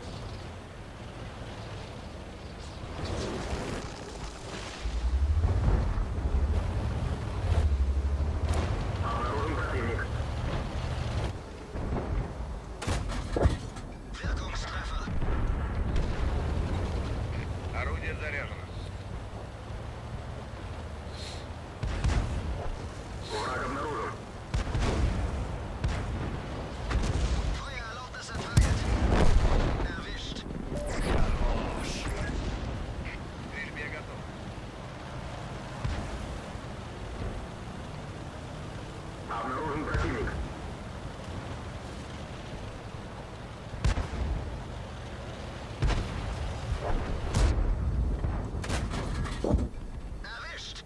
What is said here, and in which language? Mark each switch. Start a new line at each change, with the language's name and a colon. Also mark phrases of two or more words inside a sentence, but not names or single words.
German: Wirkungstreffer.
Russian: Орудие заряжено.
German: Feuererlaubnis erteilt. Erwischt.
Russian: Стрельбе готов. Обнаружен противник.
German: Erwischt.